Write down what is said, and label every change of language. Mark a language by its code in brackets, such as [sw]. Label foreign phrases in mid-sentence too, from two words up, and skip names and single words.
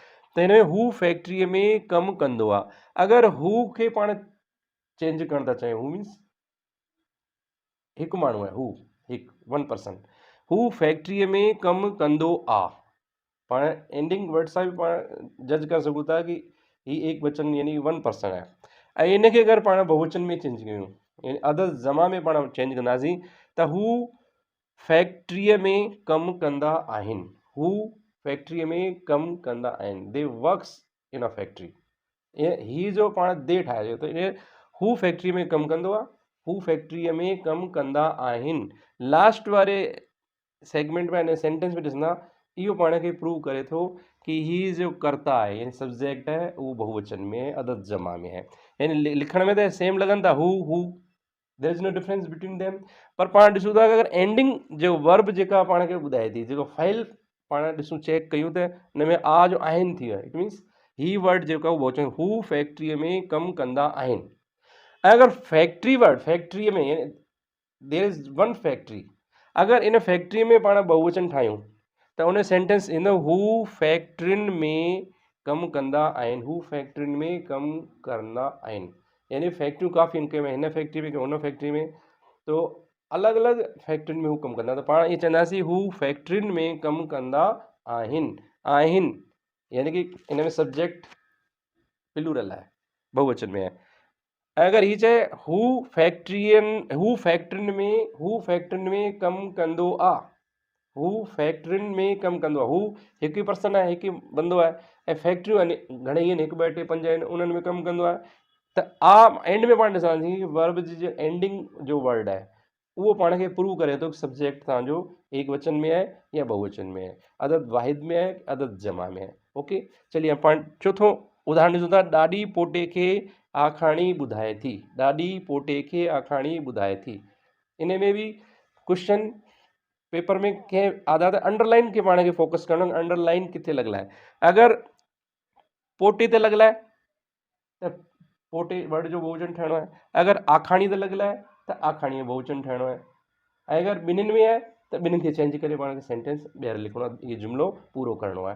[sd] त हिन में हू फैक्ट्रीअ में कमु कंदो आहे, अगरि हू खे पाण चेंज करणु था चाहियूं, हू मीन्स हिकु माण्हू आहे, हू हिकु 1 पर्सन, हू फैक्ट्रीअ में कमु कंदो आहे, पाण [en] ending word [sd] सां बि पाण जज करे सघूं था कि ही एक वचन यानी 1 पर्सन आहे। ऐं इनखे अगरि पाण बहुवचन में चेंज कयूं यानी अदद जमा में पाण चेंज कंदासीं त हू फैक्ट्रीअ में कमु कंदा आहिनि, हू फैक्ट्रीअ में कमु कंदा आहिनि, [en] they work in a factory. [sd] ही जो पाण दे ठाहियो त इन हू फैक्ट्री में कमु कंदो आहे, हू फैक्ट्रीअ में कमु कंदा आहिनि। लास्ट वारे सेगमेंट में सेंटेंस में ॾिसंदा इहो पाण खे प्रूव करे थो कि ही जो कर्ता आहे यानी सब्जेक्ट है उहो बहुवचन में अदद जमा में है, यानी लिखण में त सेम लॻनि था हू, [en] there is no difference between them. [sd] पर पाण ॾिसूं था अगरि एंडिंग जो वर्ब जेका पाण खे ॿुधाए थी, जेको फ़ाइल पाण ॾिसूं चेक कयूं त हिन में आ जो आहिनि थी वियो, [en] it means [sd] ही वर्ड जेको आहे बहुवचन, हू फैक्ट्रीअ में कमु कंदा आहिनि। ऐं अगरि फैक्ट्री वर्ड फैक्ट्रीअ में [en] there is 1 factory, [sd] अगरि इन फैक्ट्री में पाण बहुवचन ठाहियूं त उन सेंटेंस ईंदो हू फैक्ट्रियुनि में कमु कंदा आहिनि, हू फैक्ट्रियुनि में कमु कंदा आहिनि। यानी फैक्ट्रियूं काफ़ी आहिनि, कंहिंमें हिन फैक्ट्री में, कंहिं हुन फैक्ट्री में, तो अलॻि अलॻि फैक्ट्रियुनि में हू कमु कंदा, त पाण इहे चवंदासीं हू फैक्ट्रियुनि में कमु कंदा आहिनि यानी कि इन में [en] subject plural [sd] आहे, बहुवचन में आहे। अगरि हीअ चए हू फैक्ट्रियुनि में कमु कंदो आहे, हू फैक्ट्रियुनि में कमु कंदो आहे, हू हिकु पर्सन आहे, हिकु बंदो आहे, ऐं फैक्ट्रियूं आहिनि घणेई आहिनि, 1 2 3 5 आहिनि, उन्हनि में कमु कंदो आहे। त एंड में पाण ॾिसंदासीं वर्ब जी जो एंडिंग जो वर्ड आहे उहो पाण खे प्रूव करे थो कि सब्जेक्ट तव्हांजो एक वचन में आहे या बहुवचन में आहे, अदद वाहिद में आहे, अदद जमा में आहे। ओके, चलिए पाण चौथों उदाहरण ॾिसूं था। ॾाॾी पोटे खे आखाणी ॿुधाए थी, ॾाॾी पोटे खे आखाणी ॿुधाए थी। इन में बि [en] question paper [sd] में कंहिं आधार ते अंडरलाइन खे पाण खे फोकस करणो, अंडरलाइन किथे लॻल आहे। अगरि पोटे ते लॻल आहे त पोटे वर्ड जो बहुवचन ठहिणो आहे, अगरि आखाणी ते लॻल आहे त आखाणी जो बहुवचन ठहिणो आहे, ऐं अगरि ॿिन्हिनि में आहे त ॿिन्हिनि खे चेंज करे पाण खे सेंटेंस ॿीहर लिखणो आहे, इहो जुमिलो पूरो करिणो आहे।